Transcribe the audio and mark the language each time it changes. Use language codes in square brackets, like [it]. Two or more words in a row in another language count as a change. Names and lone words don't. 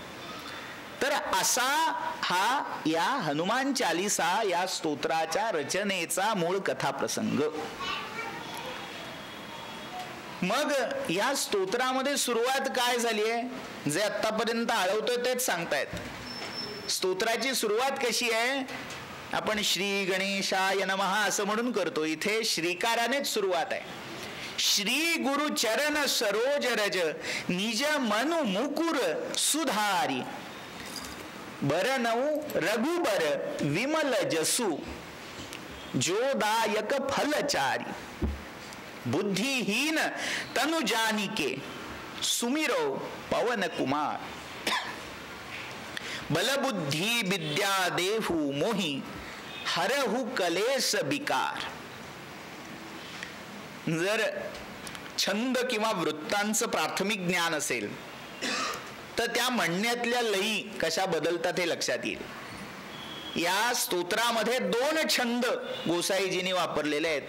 [mr] तर असा हा या हनुमान चालिसा या स्तोत्राच्या रचनेचा मूळ कथा प्रसंग. मग या स्तोत्रामध्ये सुरुवात काय झाली आहे, जे आतापर्यंत आळवतोय तेच सांगतायत. स्तोत्राची सुरुवात कशी आहे? आपण [sa] श्री गणेशाय नमः [mr] असं म्हणून करतो. इथे श्रीकारानेच सुरुवात आहे. [awa] श्री गुरु चरण सरोज रज, निज मनु मुकुर सुधारी, बरनऊ रघुबर विमल जसु, जोदायक फलचारी, बुद्धिहीन तनु जानिके, सुमिरो पवन कुमार, बलबुद्धि विद्या देहु मोहि, हरहु कलेश विकार. [mr] जर छंद किंवा वृत्तांचं प्राथमिक ज्ञान असेल तर त्या म्हणण्यातल्या लयी कशा बदलतात हे लक्षात येईल. या स्तोत्रामध्ये 2 छंद गोसाईजींनी वापरलेले आहेत.